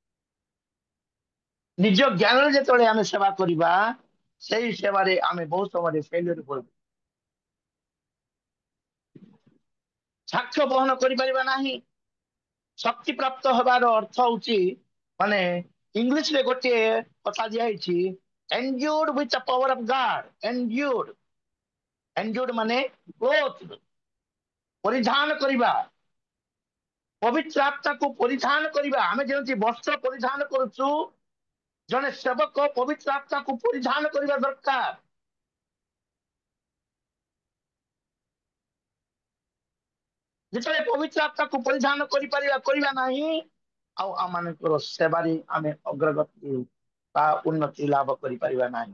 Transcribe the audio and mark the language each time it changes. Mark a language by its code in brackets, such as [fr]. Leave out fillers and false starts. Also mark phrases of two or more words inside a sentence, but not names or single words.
[or] ନିଜ ଜ୍ଞାନରେ ଯେତେବେଳେ ଆମେ ସେବା କରିବା, ସେଇ ସେବାରେ ଆମେ ବହୁତ ସମୟରେ ଫେଲୁଅର ପଡୁ। ସାକ୍ଷ୍ୟ ବହନ କରିପାରିବା ନାହିଁ। ଶକ୍ତି ପ୍ରାପ୍ତ ହେବାର ଅର୍ଥ ହଉଛି, ମାନେ ଇଂଲିଶରେ ଗୋଟିଏ କଥା ଦିଆହେଇଛି, [en] endued with the power of God. endued ମାନେ clothed, [or] ପରିଧାନ କରିବା, ପବିତ୍ର ଆତ୍ମାକୁ ପରିଧାନ କରିବା। ଆମେ ଯେମିତି ବସ୍ତ୍ର ପରିଧାନ କରୁଛୁ, ଜଣେ ସେବକ ପବିତ୍ର ଆତ୍ମାକୁ ପରିଧାନ କରିବା ଦରକାର। ଯେତେବେଳେ ପବିତ୍ର ଆତ୍ମାକୁ ପରିଧାନ କରିବା ନାହିଁ, ଆଉ ଆମମାନଙ୍କର ସେବାରେ ଆମେ ଅଗ୍ରଗତି ବା ଉନ୍ନତି ଲାଭ କରିପାରିବା ନାହିଁ।